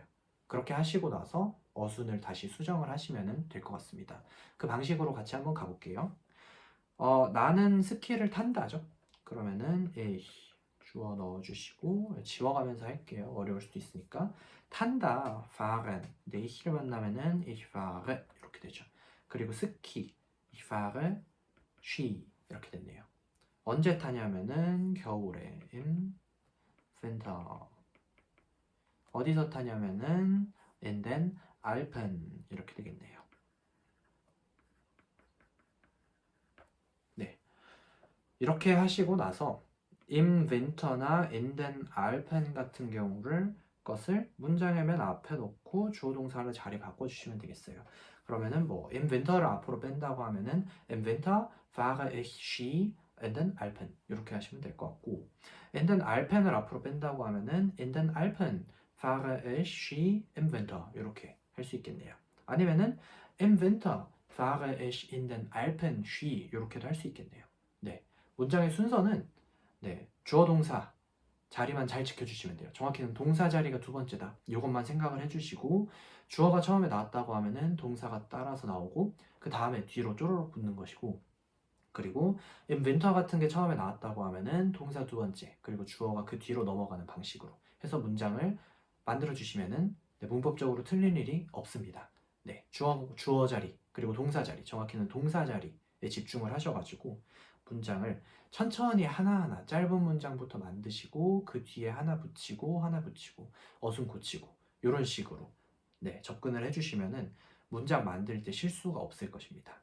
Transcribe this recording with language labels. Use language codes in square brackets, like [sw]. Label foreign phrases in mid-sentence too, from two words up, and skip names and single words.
[ko] 그렇게 하시고 나서 어순을 다시 수정을 하시면 될 것 같습니다. 그 방식으로 같이 한번 가볼게요. 나는 스키를 탄다죠. 그러면은 주어 넣어주시고 지워가면서 할게요. 어려울 수도 있으니까. 탄다, fahren. 근데 ich를 만나면은 [de] ich fahre [ko] 이렇게 되죠. 그리고 스키, [de] ich fahre Ski 이렇게 됐네요. [ko] 언제 타냐면은 겨울에 [de] im Winter. [ko] 어디서 타냐면은 [de] in den Alpen [ko] 이렇게 되겠네요. 네, 이렇게 하시고 나서 [de] im Winter [ko] 나 [de] in den Alpen [ko] 같은 것을 문장의 맨 앞에 놓고 주어 동사를 자리 바꿔주시면 되겠어요. 그러면은 뭐 [de] im Winter [ko] 를 앞으로 뺀다고 하면은 [de] im Winter fahre ich Ski in den Alpen [ko] 이렇게 하시면 될 것 같고 [de] in den Alpen [ko] 을 앞으로 뺀다고 하면은 [de] in den Alpen fahre ich Ski im Winter [ko] 이렇게 할 수 있겠네요. 아니면은 [de] im Winter fahre ich in den Alpen Ski [ko] 이렇게도 할 수 있겠네요. 네, 문장의 순서는 네, 주어 동사 자리만 잘 지켜주시면 돼요. 정확히는 동사 자리가 두 번째다. 이것만 생각을 해주시고 주어가 처음에 나왔다고 하면은 동사가 따라서 나오고 그 다음에 뒤로 쪼르륵 붙는 것이고 그리고 [de] in winter [ko] 같은 게 처음에 나왔다고 하면은 동사 두 번째 그리고 주어가 그 뒤로 넘어가는 방식으로 해서 문장을 만들어 주시면은 네, 문법적으로 틀릴 일이 없습니다. 네, 주어 자리 그리고 동사 자리 정확히는 동사 자리에 집중을 하셔가지고 문장을 천천히 하나하나 짧은 문장부터 만드시고 그 뒤에 하나 붙이고 어순 고치고 이런 식으로 네, 접근을 해주시면은 문장 만들 때 실수가 없을 것입니다.